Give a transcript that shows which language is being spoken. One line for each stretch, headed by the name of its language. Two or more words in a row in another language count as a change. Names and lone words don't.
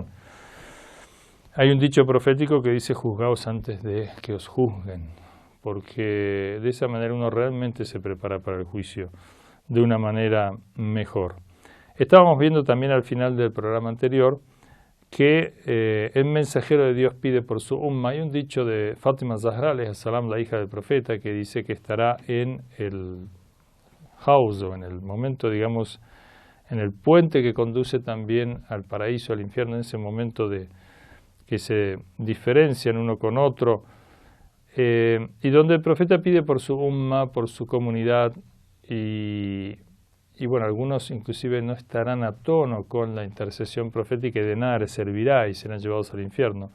Spanish: Hay un dicho profético que dice: juzgaos antes de que os juzguen, porque de esa manera uno realmente se prepara para el juicio de una manera mejor. Estábamos viendo también al final del programa anterior que el mensajero de Dios pide por su umma. Hay un dicho de Fátima Zahra,
Arabic: عليها السلام,
Spanish: la hija del profeta, que dice que estará en el house, o en el momento, digamos, en el puente que conduce también al paraíso, al infierno, en ese momento de que se diferencian uno con otro, y donde el profeta pide por su umma, por su comunidad, y bueno, algunos inclusive no estarán a tono con la intercesión profética y de nada les servirá y serán llevados al infierno.